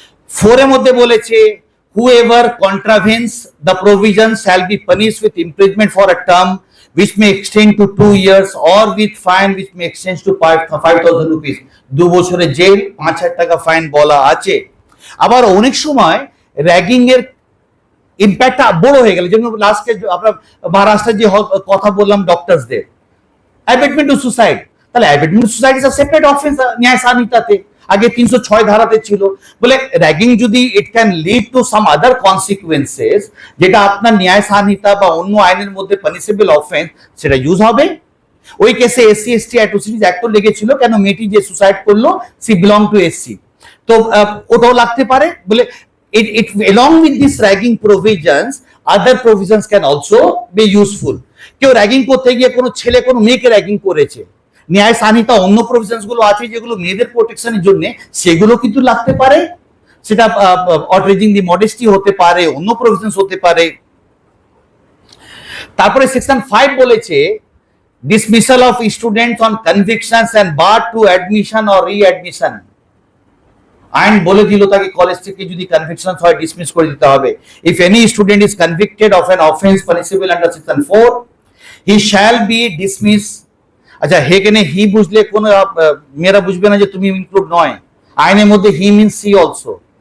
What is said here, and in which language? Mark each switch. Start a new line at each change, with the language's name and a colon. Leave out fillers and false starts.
English: 4 এর মধ্যে বলেছে whoever contravenes the provision shall be punished with imprisonment for a term which may extend to 2 years or with fine which may extend to 5,000 rupees,
Bangla: 2 বছরের jail, 5,000 টাকা fine বলা আছে। আবার অনেক সময় র্যাগিং এর ইম্প্যাক্টটা বড় হয়ে গেল, যেমন লাস্টে আপনার মহারাষ্ট্রের যে কথা বললাম ডক্টরসদের, অ্যাবেটমেন্ট টু সুসাইড, তাহলে abetment two suicide
English: is a separate offence
Bangla: ন্যায় সানিতাতে, আগে 306 ধারাতে ছিল। বলে র্যাগিং যদি
English: it can lead to some other consequences,
Bangla: যেটা আপনার ন্যায় সানিতা বা অন্য আইনের মধ্যে পানিশেবল অফেন্স, সেটা ইউজ হবে। ওই কেসে এসসি এসটি অ্যাট্রোসিটিজ অ্যাক্টও লেগেছিল, কেন মেয়েটি যে সুসাইড করলো
English: she belong to SC,
Bangla: তো ওটাও লাগতে পারে।
English: বলে it along with this ragging provisions, other provisions can also be useful।
Bangla: কেউ র্যাগিং করতে গিয়ে কোনো ছেলে কোনো মেয়েকে র্যাগিং করেছে, ন্যায় সানিতা অন্য প্রভিশনস গুলো আছে যেগুলো মেয়েদের প্রোটেকশনের জন্য, সেগুলো কিন্তু লাগতে পারে। সেটা আউটরেজিং দি মডেস্টি হতে পারে, অন্য প্রভিশনস হতে পারে।
English: তারপরে সেকশন 5 বলেছে dismissal of students on convictions and bar to admission or re-admission।
Bangla: আইন বলে দিল তাকে কলেজ থেকে যদি কনভিকশন হয় ডিসমিস করে দিতে হবে।
English: If any student is convicted of an offence punishable under section 4, he shall be dismiss.
Bangla: আচ্ছা, এখানে হি বুঝলে কোন মেয়েরা বুঝবে না যে তুমি ইনক্লুড নয়, আইনের মধ্যে
English: He means she also.